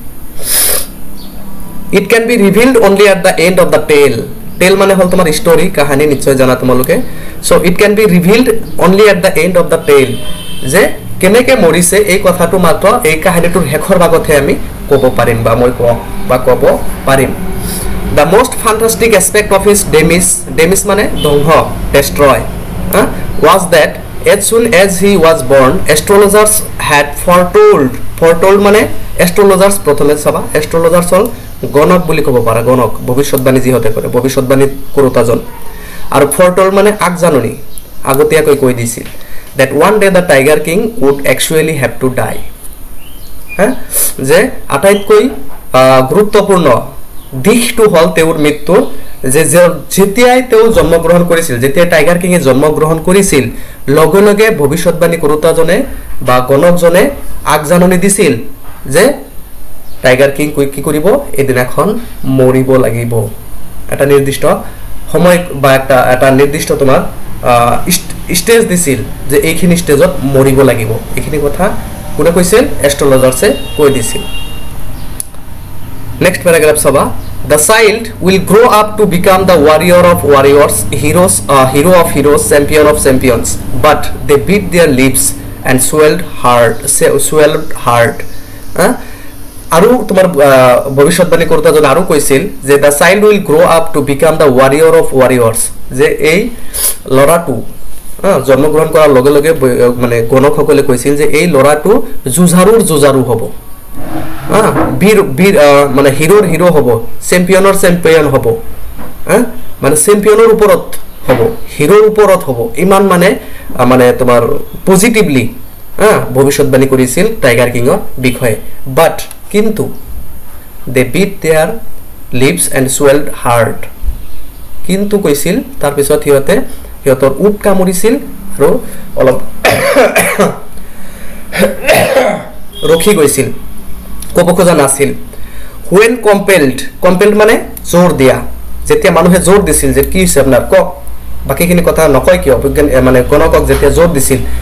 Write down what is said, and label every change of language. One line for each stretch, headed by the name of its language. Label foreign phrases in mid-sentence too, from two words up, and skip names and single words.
English: it can be revealed only at the end of the tale tale
Assamese: মানে হল তোমাৰ স্টোরি কাহিনী নিশ্চয় জানা তোমালোকে
English: so it can be revealed only at the end of the tale
Assamese: যে কেনেকে মৰিছে এই কথাটো মাত্ৰ এই কাহিনীটোৰ শেষৰ ভাগতহে আমি ক'ব পাৰিম বা মই ক'ব পাৰিম
English: the most fantastic aspect of his demise
Assamese: মানে ধ্বংস
English: destroy was that as soon as he was born astrologers had foretold
Assamese: মানে astrologers প্ৰথমে চাবা astrologers হল গণক বুলি ক'ব পাৰা গণক ভবিষ্যৎবাণী যিহতে কৰে ভবিষ্যৎবাণী কৰোতাজন আৰু foretold মানে আগজাননী আগতীয়াকৈ কৈ দিছিল
English: that one day the tiger king would actually have to die
Assamese: যে আটাইতকৈ গুৰুত্বপূৰ্ণ দিশটো হল তেওঁৰ মৃত্যু যে যেতিয়াই তেওঁ জন্মগ্ৰহণ কৰিছিল যেতিয়া টাইগাৰ কিং এ জন্মগ্ৰহণ কৰিছিল লগে লগে ভবিষ্যৎবাণী কৰোতাজনে বা গণকজনে আগজাননী দিছিল যে টাইগার কিং কি কৰিব এদিনাখন মৰিব লাগিব এটা নিৰ্দিষ্ট সময় বা এটা নিৰ্দিষ্ট তোমাৰ স্টেজ দিছিল যে এইখিনি স্টেজত মৰিব লাগিব এইখিনি কথা কোনে কৈছিল এস্ট্রোলজারসে কৈ দিছিল
English: next paragraph সবা the child will grow up to become the warrior of warriors hero of heroes champion of champions but they beat their lips and swelled heart
Assamese: আৰু তোমাৰ ভবিষ্যৎবাণী কৰোতাজন আৰু কৈছিল যে
English: the child will grow up to become the warrior of warriors
Assamese: যে এই লৰাটো জন্মগ্ৰহণ কৰাৰ লগে লগে মানে গণকসকলে কৈছিল যে এই লৰাটো জুজাৰুৰ হ'ব বীৰ মানে হিৰো হ'ব চ্যাম্পিয়ন হ'ব মানে চ্যাম্পিয়নৰ ওপৰত হ'ব হিৰোৰ ওপৰত হ'ব ইমান মানে তোমাৰ পজিটিভলি ভবিষ্যৎবাণী কৰিছিল টাইগাৰ কিংৰ বিষয়ে বাট কিন্তু
English: they beat their lips and swelled heart
Assamese: কিন্তু কৈছিল তাৰ পিছত হিয়তৰ উট কামুৰিছিল আৰু অলপ ৰখি গৈছিল ক'ব খোজা নাছিল
English: when compelled
Assamese: মানে জোৰ দিয়া যেতিয়া মানুহে জোৰ দিছিল যে কি হৈছে আপোনাৰ ক বাকিখিনি কথা নকয় কিয় বিজ্ঞান মানে গণকক যেতিয়া জোৰ দিছিল